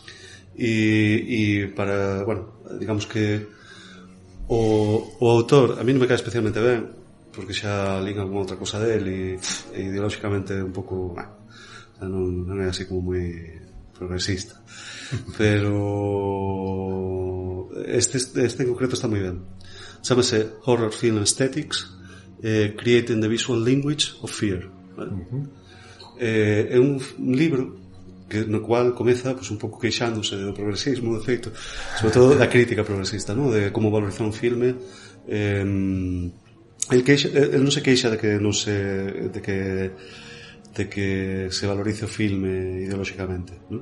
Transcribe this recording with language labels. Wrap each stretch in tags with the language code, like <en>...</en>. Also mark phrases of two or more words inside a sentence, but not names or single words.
<gl>e para, bueno, digamos que o autor a mí non me cae especialmente ben, porque xa lín alguna outra cousa dele e ideolóxicamente un pouco non é así como moi progresista, pero este en concreto está moi ben. Chámase Horror Film Aesthetics, Creating the Visual Language of Fear, vale? É un libro no cual comeza un pouco queixándose do progresismo, de feito, sobre todo da crítica progresista, ¿no? De como valorizar un filme. El non se queixa de que se valorice o filme ideolóxicamente, ¿no?</gl>